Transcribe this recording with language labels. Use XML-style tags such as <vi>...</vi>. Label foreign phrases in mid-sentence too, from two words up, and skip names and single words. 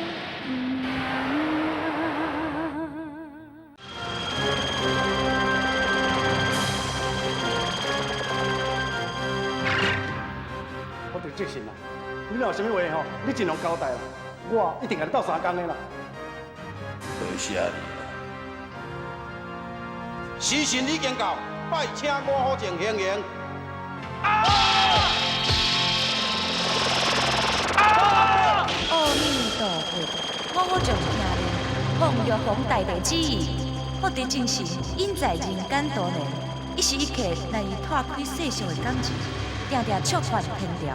<nan>执行啦！你若有啥物话吼，你尽量交代啦，我一定甲你斗3工的啦。多谢你啦！时辰已经到，拜请我好前行行。阿弥陀佛，我好从听令，奉玉皇大帝旨意，福德正神应在人间多年，一时一刻难以拓开世上的感情，定定触犯天条。</nan>